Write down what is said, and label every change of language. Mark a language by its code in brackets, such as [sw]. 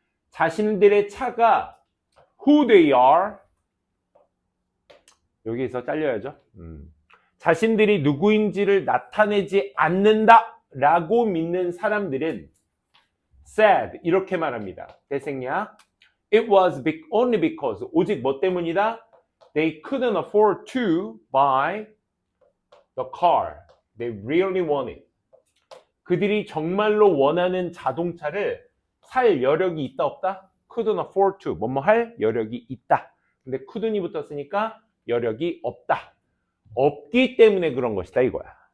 [ko] 자신들의 차가 [en] who they are [ko] 여기에서 잘려야죠. 자신들이 누구인지를 나타내지 않는다라고 믿는 사람들은 said 이렇게 말합니다. 대생략 [en] It was only because [ko] 오직 뭐 때문이다? [en] They couldn't afford to buy the car they really wanted. [ko] 그들이 정말로 원하는 자동차를 살 여력이 있다 없다? [en] Couldn't afford to [ko] 뭐뭐 할 여력이 있다. 근데 couldn't이 붙었으니까 여력이 없다. 없기 때문에 그런 것이다 이거야.